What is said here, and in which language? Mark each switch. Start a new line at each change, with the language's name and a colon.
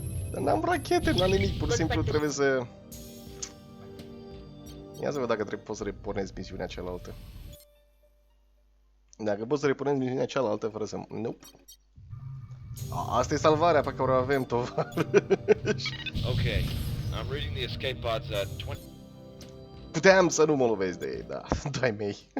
Romanian: Dar n-am rachete, n-am nimic, pur și simplu trebuie să... Ia să văd dacă pot să repornesc misiunea cealaltă. Dacă pot să repornesc misiunea cealaltă fără să... Nope. Asta e salvarea pe care o avem, tovarăș.
English: Okay, I'm reading the escape pods at 20...
Romanian: Puteam să nu mă lovesc de ei, da, dai mei.